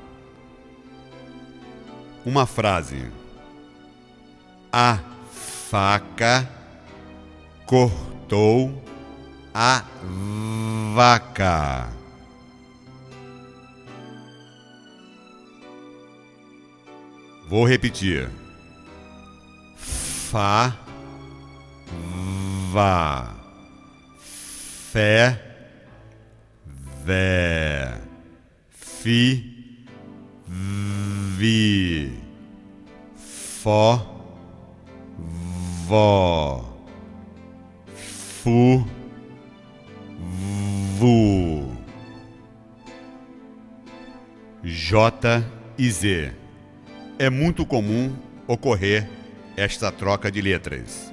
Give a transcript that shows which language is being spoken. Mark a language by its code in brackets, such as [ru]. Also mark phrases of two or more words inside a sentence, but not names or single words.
[pt] Uma frase. A faca cortou a vaca. Vou repetir. Fa, vá, fé, vé, fi, vi, fó, vó, fu, vu. J e Z. É muito comum ocorrer esta troca de letras.